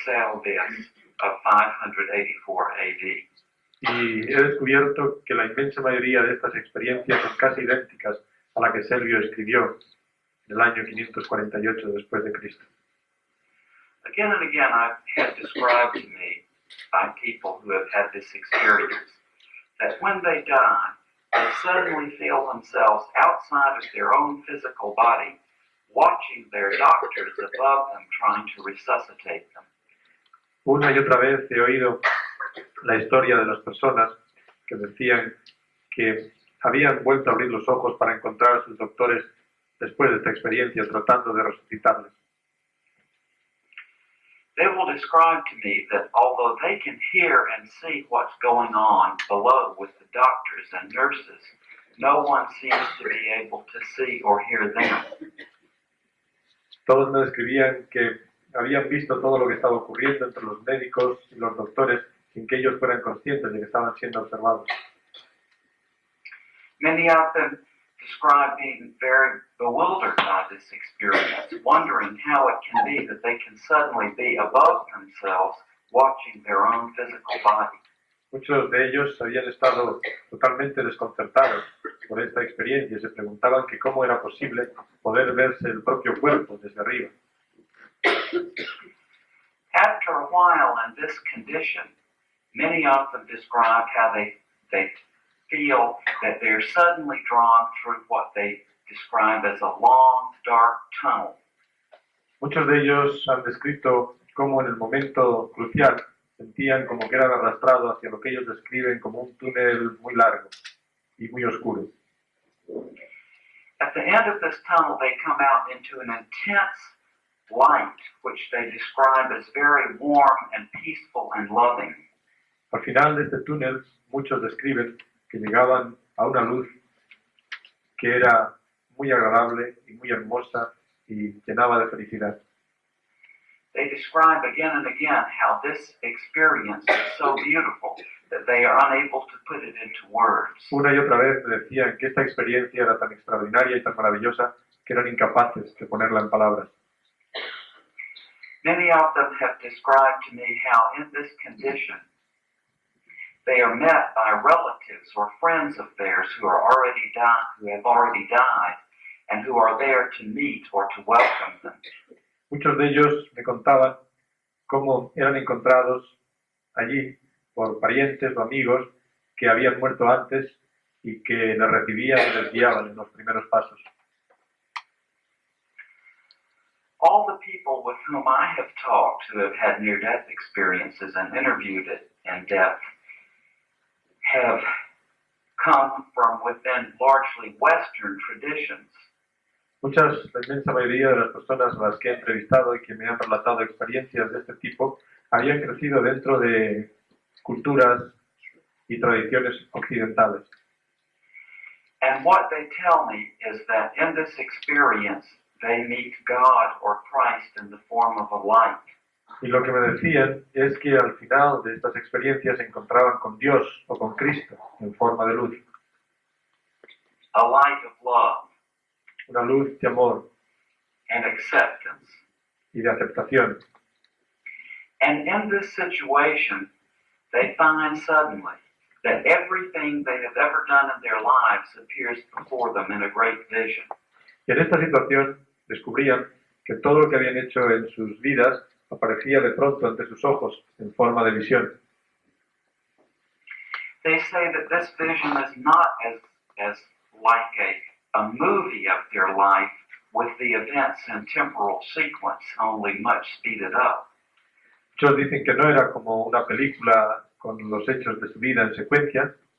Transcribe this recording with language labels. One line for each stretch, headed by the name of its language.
English: Salvius of 584 AD.
Spanish: Y he descubierto que la inmensa mayoría de estas experiencias son casi idénticas a la que Selvio escribió en el año 548 después de Cristo.
English: Again and again I've had described to me by people who have had this experience that when they die, they suddenly feel themselves outside of their own physical body, watching their doctors above them trying to resuscitate them.
Spanish: Una y otra vez he oído la historia de las personas que decían que habían vuelto a abrir los ojos para encontrar a sus doctores después de esta experiencia tratando de resucitarles.
English: They will describe to me that although they can hear and see what's going on below with the doctors and nurses, no one seems to be able to see or hear them.
Spanish: Todos me describían que habían visto todo lo que estaba ocurriendo entre los médicos y los doctores sin que ellos fueran conscientes de que estaban siendo observados.
English: Many of them describe being very bewildered by this experience, wondering how it can be that they can suddenly be above themselves, watching their own physical body.
Spanish: Muchos de ellos habían estado totalmente desconcertados por esta experiencia y se preguntaban que cómo era posible poder verse el propio cuerpo desde arriba.
English: After a while in this condition, many of them describe how they feel that they're suddenly drawn through what they describe as a long, dark tunnel.
Spanish: Muchos de ellos han descrito cómo en el momento crucial sentían como que eran arrastrados hacia lo que ellos describen como un túnel muy largo y muy oscuro.
English: At the end of this tunnel, they come out into an intense light, which they describe as very warm and peaceful and loving.
Spanish: Al final de este túnel, muchos describen que llegaban a una luz que era muy agradable y muy hermosa y llenaba de felicidad.
English: They describe again and again how this experience is so beautiful that they are unable to put it into words.
Spanish: Una y otra vez me decían que esta experiencia era tan extraordinaria y tan maravillosa que eran incapaces de ponerla en palabras.
English: Many of them have described to me how in this condition they are met by relatives or friends of theirs who have already died, and who are there to meet or to welcome them.
Spanish: Muchos de ellos me contaban cómo eran encontrados allí por parientes o amigos que habían muerto antes y que les recibían y les guiaban en los primeros pasos.
English: All the people with whom I have talked who have had near-death experiences and interviewed it in depth have come from within largely Western traditions.
Spanish: La inmensa mayoría de las personas a las que he entrevistado y que me han relatado experiencias de este tipo habían crecido dentro de culturas y tradiciones occidentales.
English: And what they tell me is that in this experience, they meet God or Christ in the form of a light.
Spanish: Y lo que me decían es que al final de estas experiencias se encontraban con Dios o con Cristo en forma de luz.
English: A light of love.
Spanish: Una luz de amor
English: and acceptance.
Spanish: y de aceptación.
English: And in this situation, they find suddenly that everything they have ever done in their lives appears before them in a great vision.
Spanish: Y en esta situación descubrían que todo lo que habían hecho en sus vidas aparecía de pronto ante sus ojos en forma de visión.
English: They say that this vision is not as like a movie of their life with the events in temporal sequence, only much speeded up.
Spanish: Muchos dicen que no era como una película con los hechos de su vida en secuencia.